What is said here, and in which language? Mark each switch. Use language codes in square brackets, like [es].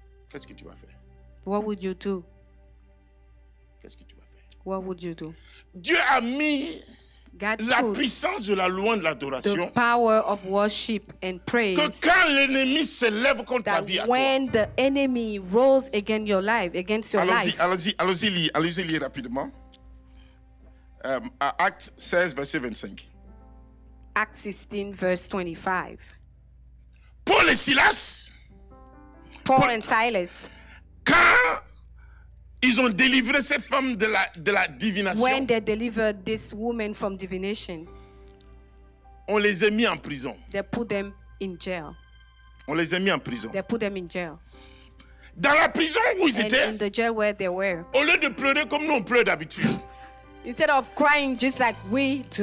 [fr] Qu'est-ce que tu vas faire? [en] What would you do? [fr] Qu'est-ce que tu vas faire? [en] What would you do? [fr] Dieu a mis [en] God [fr] la [en] put [fr] puissance de la louange, de [en] the [fr] l'adoration. [en] power of worship and praise [fr] Que quand l'ennemi se lève contre ta vie [en] that [fr] à toi. [en] when the enemy rose against your life, [fr] Allons-y rapidement. À Actes 16, verset 25. [en] Acts 16, verse 25. [fr] Paul et Silas, [en] Paul and Silas, [fr] quand ils ont délivré cette femme de la divination, [en] when they delivered this woman from divination, [fr] on les a mis en prison. [en] they put them in jail. [fr] On les a mis en prison. [en] They put them in jail. [fr] Dans la prison où ils [en] And [fr] étaient, [en] in the jail where they were, [fr] au lieu de pleurer comme nous on pleure d'habitude. [en] instead of crying just like we do,